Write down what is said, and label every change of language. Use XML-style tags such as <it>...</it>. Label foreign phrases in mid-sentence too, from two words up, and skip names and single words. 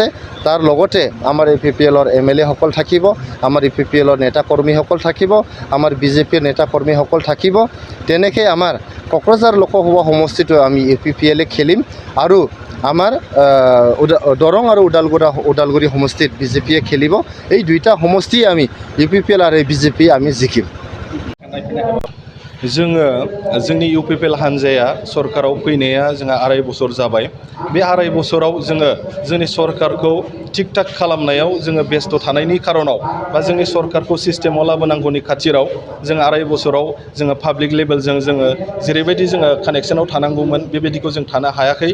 <as>তাৰ লগতে আমাৰ ইউপিপিএলৰ MLA সকল থাকিব, আমাৰ ইউপিপিএলৰ নেতা কৰ্মীসকল থাকিব, আমাৰ বিজেপিৰ নেতা কৰ্মীসকল থাকিব। তেনেকৈ আমাৰ কক্ৰাঝাৰ লোকসভা সমষ্টিটো আমি ইউপিপিএলে খেলিম আৰু আমাৰ দৰং আৰু ওদালগুৰি সমষ্টিত বিজেপিয়ে খেলিব। এই দুইটা সমষ্টি আমি ইউপিপিএল আৰু বিজেপি আমি জিকিম।</as> <brx>जोंनि इउपिपिएल हान्जाया सरकाराव फैनाया जोंहा 2.5 बोसोर जाबाय। बे 2.5 बोसोराव जोंनि सरकारखौ थिक थाक खालामनायाव जोङो बेस्थ' थानायनि खारनाव बा जोंनि सरकारखौ सिस्टेमाव लाबोनांगौनि खाथिराव जों 2.5 बोसोराव जोङो</brx> <en>public levelजों</en> <brx>जोङो जेरैबायदि जोङो कानेक्सनाव थानांगौमोन बेबायदिखौ जों थानो हायाखै।</brx>